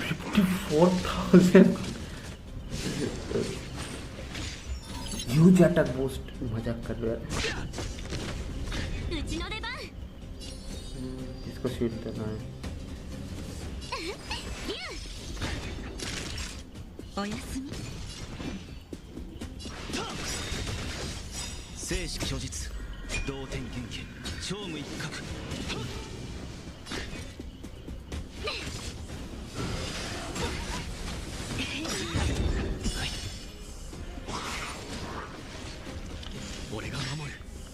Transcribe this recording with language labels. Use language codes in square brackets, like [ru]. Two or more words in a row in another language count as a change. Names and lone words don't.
[en] 54,000 huge attack boost. [hi] मजाक कर रहे हैं. इसको शीट देना है. [ja] おやすみ。生死虚実同点元気超無一角。俺が守る。